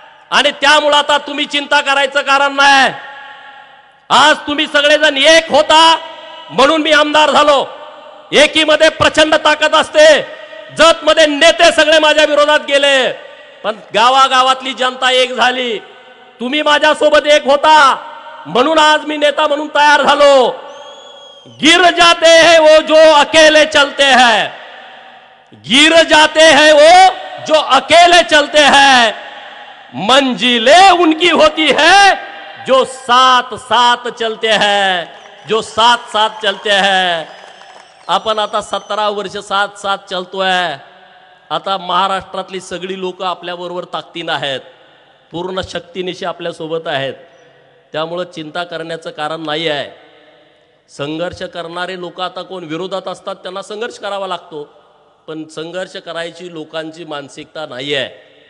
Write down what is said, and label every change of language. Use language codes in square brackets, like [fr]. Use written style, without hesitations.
[mr] आणि त्यामुळे आता तुम्ही चिंता करायचं कारण नाही. आज तुम्ही सगळेजण एक होता म्हणून मी आमदार झालो. एकीमध्ये प्रचंड ताकद असते. जतमध्ये नेते सगळे माझ्या विरोधात गेले, पण गावागावातली जनता एक झाली. तुम्ही माझ्यासोबत एक होता. म्हणून आज मी नेता म्हणून तयार झालो। [hi] गिर जाते हैं वो जो अकेले चलते हैं, गिर जाते हैं वो जो अकेले चलते हैं, मंजिलें उनकी होती है जो साथ साथ चलते हैं, जो साथ साथ चलते हैं। [mr] आपण आता 17 वर्ष [hi] साथ साथ [mr] चलतोय। आता महाराष्ट्रातली सगळी लोक आपल्या बरोबर ताकदीने आहेत, पूर्ण शक्तीनिशी आपल्या सोबत आहेत। त्यामुळे चिंता करण्याचं कारण नाही आहे। संघर्ष करणारे लोक आता कोण विरोधात असतात त्यांना संघर्ष करावा लागतो, पण संघर्ष करायची लोकांची मानसिकता नाही आहे।